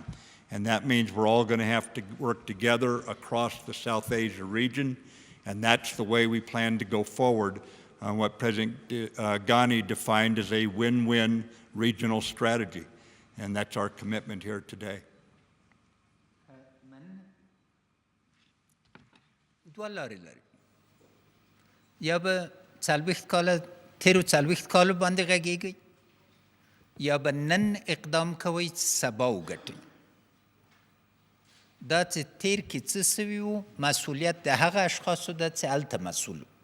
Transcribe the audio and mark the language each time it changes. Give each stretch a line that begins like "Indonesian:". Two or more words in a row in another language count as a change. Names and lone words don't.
English: And that means we're all going to have to work together across the South Asia region, and that's the way we plan to go forward on what President Ghani defined as a win-win regional strategy. And that's our commitment here today.
Pashto: یا به څلوېښت کاله تېرو څلوېښت کالو باندې غږېږئ یا به نن اقدام کوئ سبا وګټئ. دا چې تېر کې څه سوي وو مسؤلیت د هغه اشخاصو ده چې هلته مسؤل وو.